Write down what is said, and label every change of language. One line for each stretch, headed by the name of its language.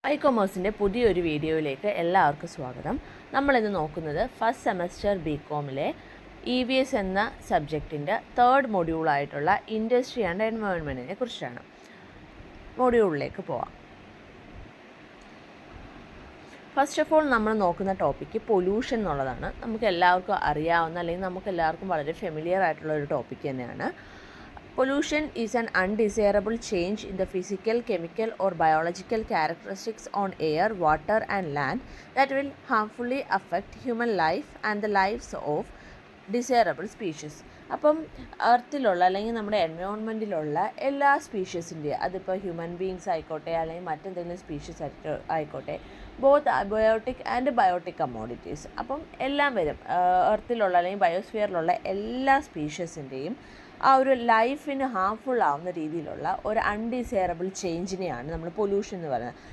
Malayalam: ഐ-കൊമേഴ്സിൻ്റെ പുതിയൊരു വീഡിയോയിലേക്ക് എല്ലാവർക്കും സ്വാഗതം. നമ്മളിന്ന് നോക്കുന്നത് ഫസ്റ്റ് സെമസ്റ്റർ ബികോമിലെ EVS എന്ന സബ്ജക്റ്റിൻ്റെ തേർഡ് മൊഡ്യൂളായിട്ടുള്ള ഇൻഡസ്ട്രി ആൻഡ് എൻവയോൺമെൻറ്റിനെ കുറിച്ചാണ്. മൊഡ്യൂളിലേക്ക് പോവാം. ഫസ്റ്റ് ഓഫ് ഓൾ നമ്മൾ നോക്കുന്ന ടോപ്പിക്ക് പൊല്യൂഷൻ എന്നുള്ളതാണ്. നമുക്ക് എല്ലാവർക്കും അറിയാവുന്ന അല്ലെങ്കിൽ നമുക്ക് എല്ലാവർക്കും വളരെ ഫെമിലിയർ ആയിട്ടുള്ള ഒരു ടോപ്പിക്ക് തന്നെയാണ്.
English: Pollution is an undesirable change in the physical, chemical or biological characteristics on air, water and land that will harmfully affect human life and the lives of desirable species.
Malayalam: അപ്പം എർത്തിലുള്ള അല്ലെങ്കിൽ നമ്മുടെ എൻവയോൺമെൻറ്റിലുള്ള എല്ലാ സ്പീഷ്യസിൻ്റെയും, അതിപ്പോൾ human beings ആയിക്കോട്ടെ അല്ലെങ്കിൽ മറ്റെന്തെങ്കിലും species ആയിക്കോട്ടെ, both abiotic and biotic commodities, അപ്പം എല്ലാം വരും. എർത്തിലുള്ള അല്ലെങ്കിൽ ബയോസ്ഫിയറിലുള്ള എല്ലാ സ്പീഷ്യസിൻ്റെയും ആ ഒരു ലൈഫിന് ഹാംഫുൾ ആവുന്ന രീതിയിലുള്ള ഒരു അൺഡിസൈറബിൾ ചേഞ്ചിനെയാണ് നമ്മൾ പൊല്യൂഷൻ എന്ന് പറയുന്നത്.